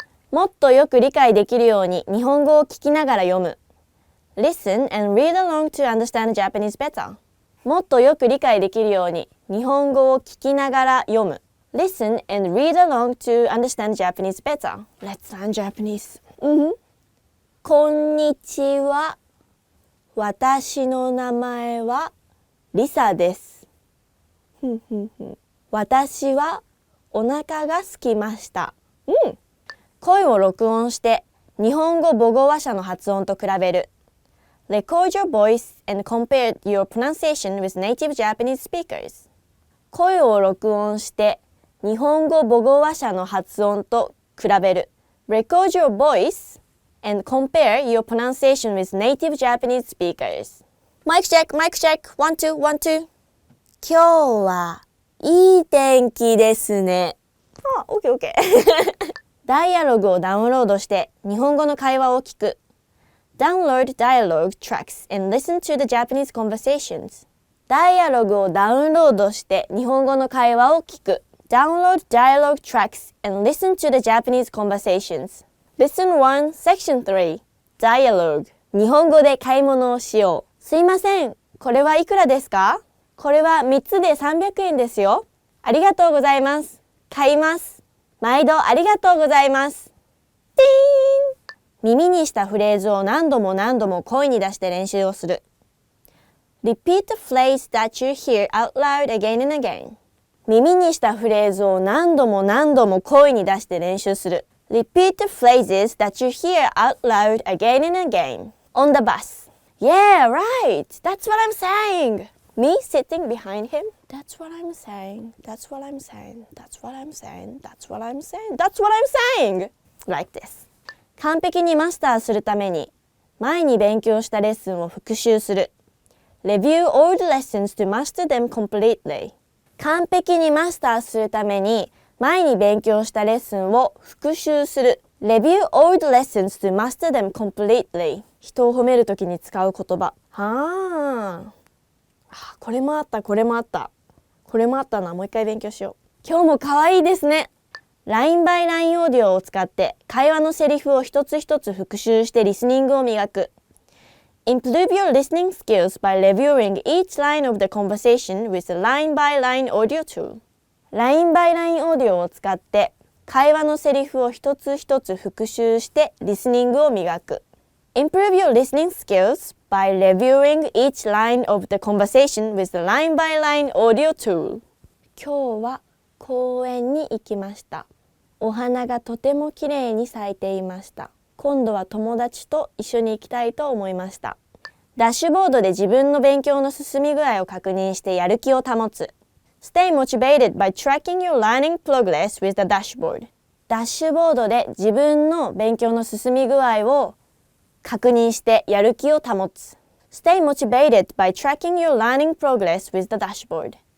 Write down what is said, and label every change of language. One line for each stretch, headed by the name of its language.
Japanese: もっとよく理解できるように日本語を聞きながら読む。
English: Listen and read along to understand Japanese better.
Japanese: もっとよく理解できるように日本語を聞きながら読む。
English: Listen and read along to understand Japanese better. Let's learn Japanese.
Japanese: こんにちは。私の名前はリサです。私はお腹が空きました。声を録音して日本語母語話者の発音と比べる。
English: Record your voice and compare your pronunciation with native Japanese speakers.
Japanese: 声を録音して日本語母語話者の発音と比べる。
English: Record your voice and compare your pronunciation with native Japanese speakers. Mic check. 1, 2, 1, 2.
Japanese: 今日はいい天気ですね。
English: OK。
Japanese: ダイアログをダウンロードして日本語の会話を聞く。
English: Download dialogue tracks and listen to the Japanese conversations.
Japanese: ダイアログをダウンロードして日本語の会話を聞く。
English: Download dialogue tracks and listen to the Japanese conversations. Lesson 1, Section 3 Dialogue
Japanese: 日本語で買い物をしよう。すいません。これはいくらですか？これは3つで300円ですよ。ありがとうございます。買います。毎度ありがとうございます。ティーン！耳にしたフレーズを何度も声に出して練習をする。
English: Repeat the phrase that you hear out loud again and again.
Japanese: 耳にしたフレーズを何度も声に出して練習する。
English: Repeat the phrases that you hear out loud again and again. On the bus. Yeah, right. That's what I'm saying. Me sitting behind him. That's what I'm saying. That's what I'm saying. That's what I'm saying. That's what I'm saying. That's what I'm saying. like this.
Japanese: 完璧にマスターするために、前に勉強したレッスンを復習する。
English: Review old lessons to master them completely.
Japanese: 完璧にマスターするために、前に勉強したレッスンを復習する。
English: Review old lessons to master them completely.
Japanese: 人を褒めるときに使う言葉。これもあった。これもあったな。もう一回勉強しよう。今日も可愛いですね。LINE by LINE オーディオを使って会話のセリフを一つ一つ復習してリスニングを磨く。
English: Improve your listening skills by reviewing each line of the conversation with the LINE by LINE audio tool.
Japanese: LINE by LINE オーディオを使って会話のセリフを一つ一つ復習してリスニングを磨く。
English: Improve your listening skills by reviewing each line of the conversation with the LINE by LINE audio tool.
Japanese: 今日は公園に行きました。お花がとてもきれいに咲いていました。今度は友達と一緒に行きたいと思いました。ダッシュボードで自分の勉強の進み具合を確認してやる気を保つ。
English: Stay motivated by tracking your learning progress with the dashboard.
Japanese: ダッシュボードで自分の勉強の進み具合を確認してやる気を保つ。
English: Stay motivated by tracking your learning progress with the dashboard.